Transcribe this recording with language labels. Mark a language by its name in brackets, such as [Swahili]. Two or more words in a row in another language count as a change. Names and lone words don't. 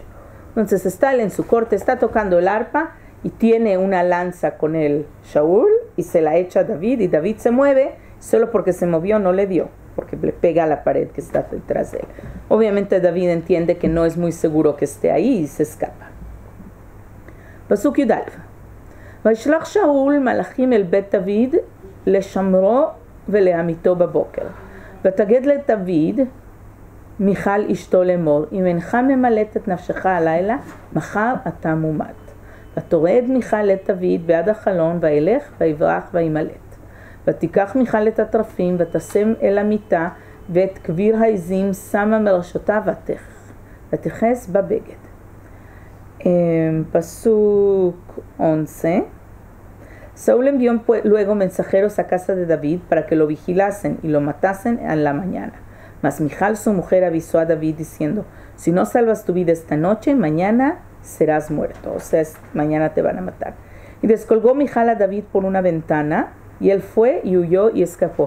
[Spanish] Entonces está él en su corte, está tocando el arpa y tiene una lanza con él Shaul y se la echa a David, y David se mueve, solo porque se movió no le dio, porque le pega a la pared que está detrás de él. Obviamente David entiende que no es muy seguro que esté ahí y se escapa. [Hebrew] פסוק יא. וישלח שאול מלאכים אל בית דוד לשמרו ולעמיתו בבוקר. ותגד לדוד מיכל אשתו לאמור, אם אינך ממלט את נפשך הלילה, מחר אתה מומת. ותורד מיכל את דוד בעד החלון, וילך ויברח וימלט. ותיקח מיכל את הטרפים ותשם אל המיטה, ואת כביר העזים שמה מראשותה ותכס בבגד. Pasuk 11. [Spanish] Saúl envió luego mensajeros a casa de David para que lo vigilasen y lo matasen a la mañana. Mas Mijal, su mujer, avisó a David diciendo: si no salvas tu vida esta noche, mañana serás muerto. O sea, mañana te van a matar. Y descolgó Mijal a David por una ventana, y él fue y huyó y escapó.